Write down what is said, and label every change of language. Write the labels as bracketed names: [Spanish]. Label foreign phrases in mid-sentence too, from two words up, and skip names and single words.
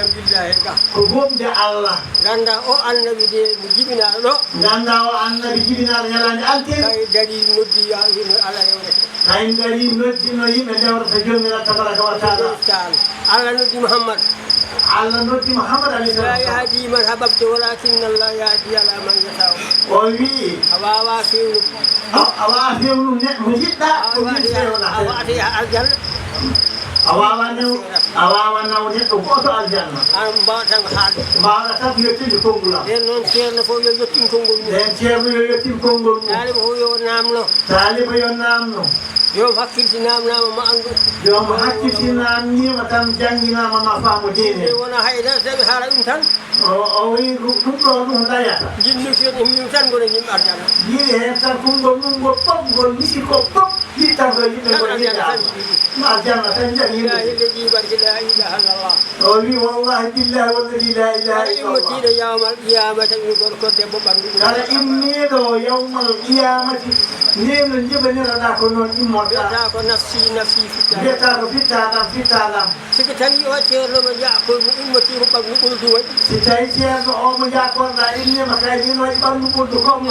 [Fula] billahi ga ko gomde Allah ganda o annabi de mo jibinaɗo ɗo ganda o annabi jibinaɗo ñalande altine kay dari noddi ya no Allah rewrete kay dari noddino yimɓe dewrata jomiraɗo [Arabic] تبارك وتعالى [Fula] Allah noddi Mouhammad Allah noddi Mouhammad [Arabic] عليه السلام لا يهدي من أحببت ولكن الله يهدي على من يشاء [Fula] o wi a wawa fewnu a wawa fewnu neɗɗo mo jiɗɗa ko wi fewna a wata ya aljanna a wawa new awawa nawde ɗo goto aljanna an mbawa tan ko haalde mbawa tan ko yettinde konngol am nden noon ceerno fof yo yettin konngol mum nden ceerno yo yettin konngol mum taaliba fof yo namno taaliba yo namno joom hakkilti namnama ma andu joom hakkilti namnima tan jangginama ma faamo diine wona hayda tawi haala ɗum tan o wi ɗum ɗo ɗum dayata jinmi min tan gona yimɓe arjana yiɗi hen tan konngol mum ngol fof ngol misi ko fof yiɗi tan ko yimɓe ngol yiɗa aljanna tan jaɓi yimɓe [Arabic] barke لا إله إلا الله [Fula] o wi [Arabic] والله بالله والذي لا إله إلا الله [Fula] immotiɗo [Arabic] يوم القيامة [Fula] wi goto ko debbo ɓandu kala immiɗo [Arabic] يوم القيامة [Fula] neno jibaniraɗa ko noon immorta wiyata ko [Arabic] نفسي نفسي [Fula] fitta wiyata ko fittaɗam fittaɗam siko tawi o ceerno mo jaakol mo immotimo ɓandu ɓoldu waɗi si tawi ceerno o mo jakorɗa innima kay min waɗi ɓandu ɓoldu komma